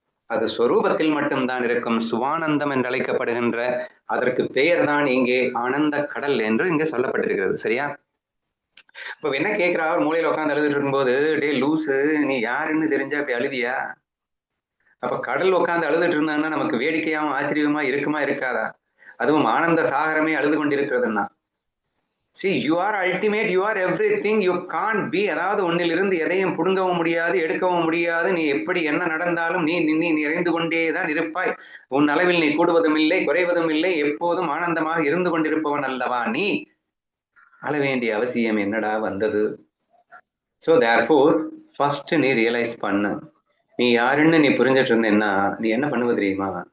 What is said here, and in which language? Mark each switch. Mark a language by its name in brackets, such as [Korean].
[Tamil] அது ஸ்வரூபத்தில் மட்டும்தான் இருக்கும். சுவானந்தம் என்று அழைக்கப்படுகின்ற அதற்கு பெயர் தான் இங்கே ஆனந்த கடல் என்று இங்கே சொல்லப்பட்டிருக்கிறது, சரியா. இப்ப என்ன கேட்கிறா, மூலையில உட்காந்து அழுதுட்டு இருக்கும்போது, டே லூசு, நீ யாருன்னு தெரிஞ்சா இப்படி அழுதியா? அப்ப கடல் உட்காந்து அழுதுட்டு இருந்தான்னா நமக்கு வேடிக்கையாவும் ஆச்சரியமா இருக்குமா இருக்காதா? அதுவும் ஆனந்த சாகரமே அழுது கொண்டிருக்கிறதுன்னா, [English] see, you are ultimate, you are everything, you can't be. [Tamil] அதாவது ஒன்னிலிருந்து எதையும் புடுங்கவும் முடியாது, எடுக்கவும் முடியாது. நீ எப்படி என்ன நடந்தாலும் நீ நிறைந்து கொண்டேதான் இருப்பாய். உன் அளவில் நீ கூடுவதும் இல்லை, குறைவதும் இல்லை, எப்போதும் ஆனந்தமாக இருந்து கொண்டிருப்பவன் அல்லவா நீ. அழ வேண்டிய அவசியம் என்னடா வந்தது? ஸோ தேர்ஃபோர் ஃபர்ஸ்ட் நீ ரியலைஸ் பண்ணு, நீ யாருன்னு நீ புரிஞ்சிட்டு இருந்தேன்னா நீ என்ன பண்ணுவது தெரியுமா?